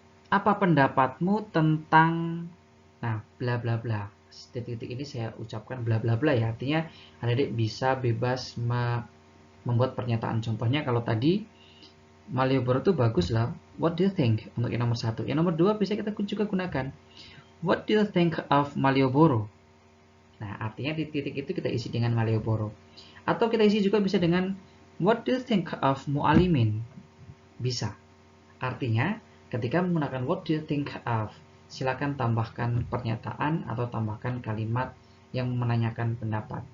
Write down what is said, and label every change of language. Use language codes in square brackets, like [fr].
[id] Apa pendapatmu tentang bla bla bla. Titik-titik ini saya ucapkan bla bla bla ya. Artinya adik-adik bisa bebas membuat pernyataan. Contohnya kalau tadi Malioboro itu bagus lah. [en] What do you think? [id] Untuk yang nomor satu. Yang nomor dua bisa kita juga gunakan. [en] What do you think of Malioboro? [id] Nah, artinya di titik itu kita isi dengan Malioboro. Atau kita isi juga bisa dengan [en] what do you think of Mualimin? [id] Bisa. Artinya, ketika menggunakan what do you think of, silakan tambahkan pernyataan atau tambahkan kalimat yang menanyakan pendapat.